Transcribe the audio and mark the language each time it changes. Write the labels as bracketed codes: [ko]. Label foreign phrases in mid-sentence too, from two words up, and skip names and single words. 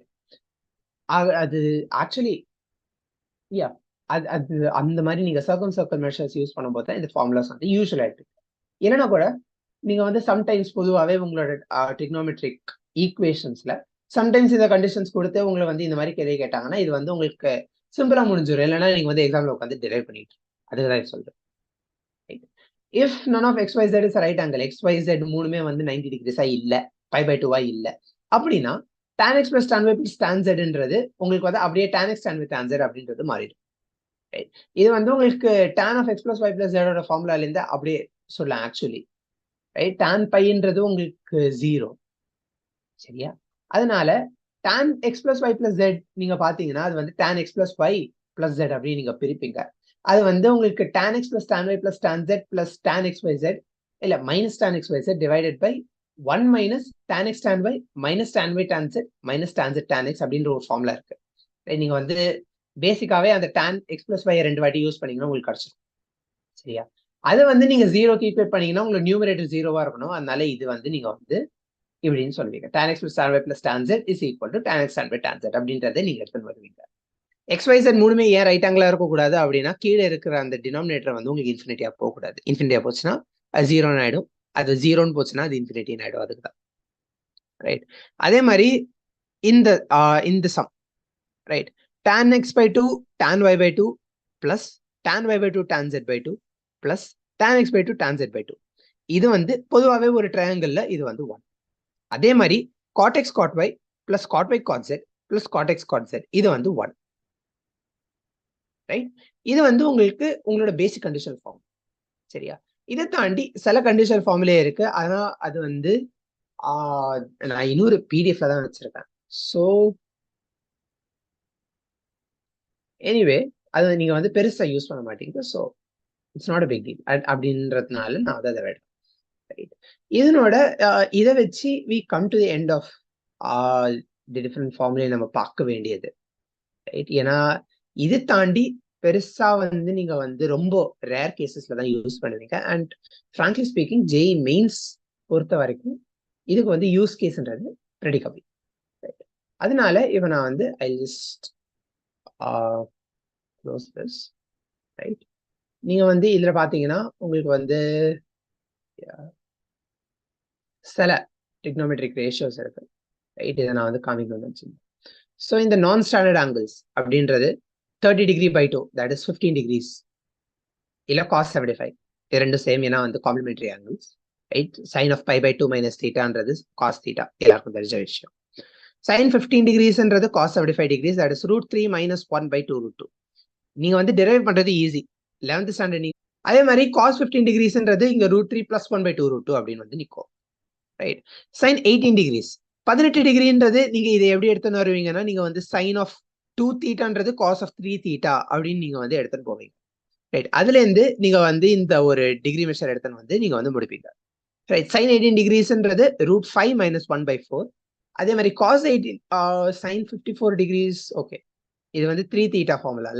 [ta] அது ஆக்சுவலி அது அந்த மாதிரி நீங்க [en] circum circle measures use [ta] பண்ணும்போது தான் இந்த ஃபார்முலாஸ் வந்து யூஸ்வலா இருக்கு. இல்லைன்னா கூட நீங்க வந்து சம்டைம்ஸ் பொதுவாகவே உங்களோட [en] trigonometric equationsல sometimes [ta] இந்த கண்டிஷன்ஸ் கொடுத்து உங்களை வந்து இந்த மாதிரி கேள்வி கேட்டாங்கன்னா இது வந்து உங்களுக்கு சிம்பிளா முடிஞ்சிடும். இல்லைன்னா நீங்க வந்து எக்ஸாம்ல உட்காந்து டிரைவ் பண்ணிட்டு அதுதான் சொல்றேன். [en] if none of xyz is a right angle, xyz [ta] மூணுமே வந்து [en] 90 degrees [ta] இல்ல, π/2 இல்ல அப்படின்னா [en] tan x plus tan y plus tan zன்றது [ta] உங்களுக்கு வந்து அப்படியே [en] tan x tan y tan z [ta] அப்படின்றது மாறிடும். இது வந்து உங்களுக்கு [en] tan of x plus y plus z [ta] ஃபார்முலால இருந்து அப்படியே சொல்லலாம் ஆக்சுவலி. ரைட். [en] tan piன்றது [ta] உங்களுக்கு 0. சரியா? அதனால [en] tan x plus y plus z [ta] நீங்க பாத்தீங்கன்னா அது வந்து [en] tan x plus y plus z [ta] அப்படின்னு நீங்க பிரிப்பீங்க. அது வந்து உங்களுக்கு [en] tan x plus tan y plus tan z plus tan x by z இல்ல minus tan x by z divided by 1 minus tan x tan y minus tan y tan z minus tan z tan x [ta] அப்படின்ற ஒரு ஃபார்முலா இருக்கு. நீங்க வந்து பேசிக்காவே அந்த [en] tan x plus y [ta] ரெண்டு வாட்டி யூஸ் பண்ணீங்கன்னா உங்களுக்கு கிடைச்சிடும். சரியா? அதை வந்து நீங்க 0க்கு ஈக்குவேட் பண்ணீங்கன்னா உங்களுக்கு நியூமரேட்டர் 0வா இருக்கணும். அதனால இது வந்து நீங்க வந்து இப்படின்னு சொல்லுவீங்க. [en] tan x plus tan y plus tan z is equal to tan x tan y tan z [ta] அப்படின்றதை நீங்க எடுத்துன்னு வருவீங்க. XYZ மூணுமே ஏன் [en] right angleஆ [ta] இருக்கக்கூடாது அப்படின்னா கீழே இருக்கிற அந்த டினாமினேட்டர் வந்து உங்களுக்கு இன்ஃபினிட்டியா போகக்கூடாது. இன்ஃபினிட்டியா போச்சுன்னா அது 0ன்னு ஆயிடும், அது 0ன்னு போச்சுன்னா அது இன்ஃபினிட்டின்னு ஆயிடும். அதுக்கு தான். ரைட். அதே மாதிரி இந்த [en] sum right tan x/2 tan y/2 plus tan y/2 tan z/2 plus tan x/2 tan z/2 [ta] இது வந்து பொதுவாகவே ஒரு ட்ரையாங்கிள்ல இது வந்து 1. அதே மாதிரி [en] cot x cot y plus cot y cot z plus cot x cot z [ta] இது வந்து [en] 1. [ta] ரைட். இது வந்து உங்களுக்கு உங்களோட [en] basic conditional form. [ta] சரியா? இதை தாண்டி சில [en] conditional formulae [ta] இருக்கு. ஆனா அது வந்து நான் இன்னொரு பிடிஎஃப்ல தான் வச்சிருக்கேன். [en] so anyway [ta] அது நீங்க வந்து பெருசா யூஸ் பண்ண மாட்டீங்க. [en] so it's not a big deal [ta] அப்படின்றதுனால நான் அதை விட [en] ரைட். [ta] இதனோட இதை வச்சு [en] we come to the end of the different formulae [ta] நம்ம பார்க்க வேண்டியது. ரைட். ஏன்னா இது தாண்டி பெருசா வந்து நீங்க வந்து ரொம்ப [en] rare casesல [ta] தான் யூஸ் பண்ணுவீங்க. [en] and frankly speaking [ta] JEE மெயின்ஸ் பொறுத்த வரைக்கும் இதுக்கு வந்து [en] use caseன்றது pretty [ta] கம்மி. அதனால இவன் நான் வந்து [en] I just close this. [ta] ரைட். நீங்க வந்து இதுல பாத்தீங்கன்னா உங்களுக்கு வந்து சில [en] trigonometric ratios [ta] இருக்கு. ரைட். இதை நான் வந்து காமிக்கணும்னு வச்சுருந்தேன். ஸோ இந்த [en] non standard angles [ta] அப்படின்றது [en] 30 degree by 2 that is 15 degrees [ta] இல்ல cos 75 இது ரெண்டும் சேம். ஏன்னா வந்து [en] complementary angles. [ta] ரைட். [en] sin of π/2 minus θன்றது cos θ [ta] எல்லாருக்கும் தெரிஞ்ச விஷயம். [en] sin 15 degreesன்றது cos 75 degrees that is √3 minus 1/2 √2. [ta] நீங்க வந்து டெரைவ் பண்றது ஈஸி [en] 11th standard. [ta] அதே மாதிரி [en] cos 15 degreesன்றது [ta] இங்க √3 plus 1/2 √2 அப்படின்னு வந்து நிற்கும். ரைட். [en] sin 18 degrees [ta] 18 டிகிரின்றது நீங்க இதை எப்படி எடுத்துன்னு வருவீங்கன்னா நீங்க வந்து [en] sin of 2 θன்றது cos of 3 θ [ta] அப்படின்னு நீங்க வந்து எடுத்துட்டு போவீங்க. ரைட். அதுல இருந்து நீங்க வந்து இந்த ஒரு [en] degree measure [ta] எடுத்துன்னு வந்து நீங்க வந்து முடிப்பீங்க. ரைட். [en] sin 18 degreesன்றது [ta] √5 - 1/4. அதே மாதிரி [en] cos 18 sin 54 degrees. [ta] ஓகே, இது வந்து 3 [en] theta formulaல.